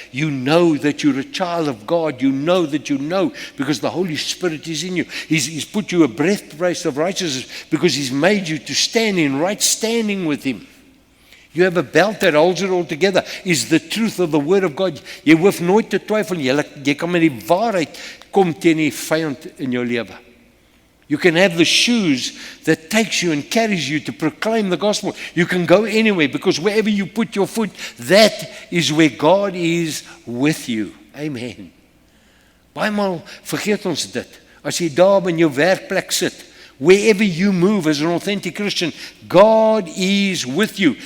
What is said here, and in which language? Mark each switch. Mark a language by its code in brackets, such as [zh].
[en] You know that you're a child of God. You know that you know because the Holy Spirit is in you. He's put you a breastplate of righteousness because he's made you to stand in right standing with him. You have a belt that holds it all together. Is the truth of the word of God. [af] Jy hoef nooit te twyfel. Jy kan met die waarheid kom teen die vyand in jou lewe. [en] You can have the shoes that takes you and carries you to proclaim the gospel. You can go anywhere because wherever you put your foot, that is where God is with you. Amen. [af] Bymaal vergeet ons dit. As jy daar in jou werkplek sit, [en] wherever you move as an authentic Christian, God is with you.